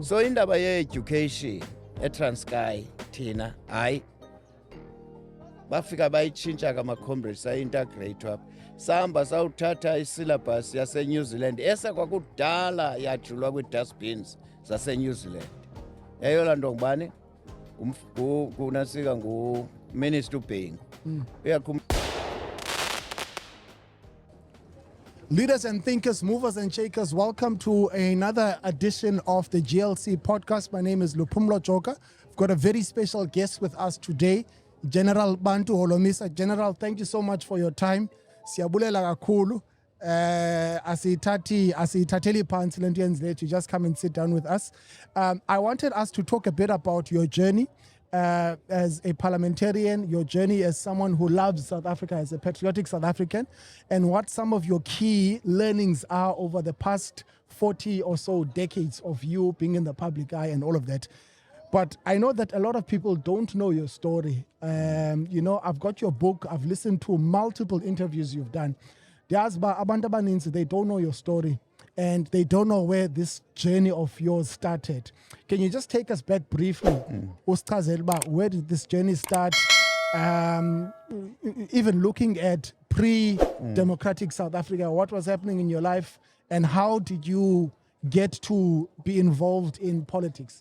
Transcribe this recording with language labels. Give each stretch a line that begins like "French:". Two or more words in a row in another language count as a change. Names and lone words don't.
Xhosa: So indaba ye-education eTranskei thina hayi bafika bayitshintsha kama-comrades sayi-integrate apha. Sahamba sawuthatha isyllabus yaseNew Zealand esakwakudala yajulwa kwii-dustbins zaseNew Zealand. Eyona nto ngubani? Kunasika nguMinister uBhengu.
English: Leaders and thinkers, movers and shakers, welcome to another edition of the GLC Podcast. My name is Luphumlo Joka. I've got a very special guest with us today, General Bantu Holomisa. General, thank you so much for your time.
Xhosa: Siyabulela kakhulu. Asithatheli phansi lento yenzileyo,
English: you just come and sit down with us. I wanted us to talk a bit about your journey as a parliamentarian, your journey as someone who loves South Africa, as a patriotic South African, and what some of your key learnings are over the past 40 or so decades of you being in the public eye and all of that. But I know that a lot of people don't know your story. I've got your book. I've listened to multiple interviews you've done. There's
Xhosa: abantu abaninzi,
English: they don't know your story and they don't know where this journey of yours started. Can you just take us back briefly? Where did this journey start? Even looking at pre-democratic South Africa, what was happening in your life and how did you get to be involved in politics?